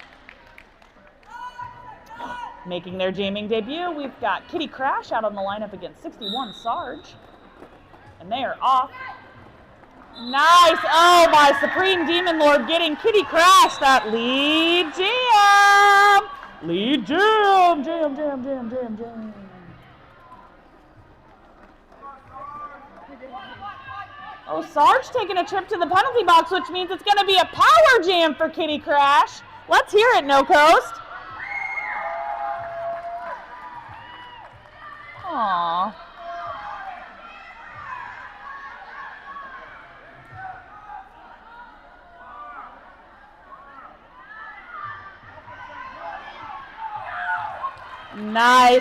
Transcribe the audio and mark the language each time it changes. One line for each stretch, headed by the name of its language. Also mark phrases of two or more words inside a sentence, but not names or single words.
English: Making their jamming debut, we've got Kitty Crash out on the lineup against 61 Sarge. And they are off. Nice. Oh, my Supreme Demon Lord getting Kitty Crash that lead jam. Lead jam. Jam, jam, jam, jam, jam. Oh, Sarge taking a trip to the penalty box, which means it's going to be a power jam for Kitty Crash. Let's hear it, No Coast. Aww. Nice.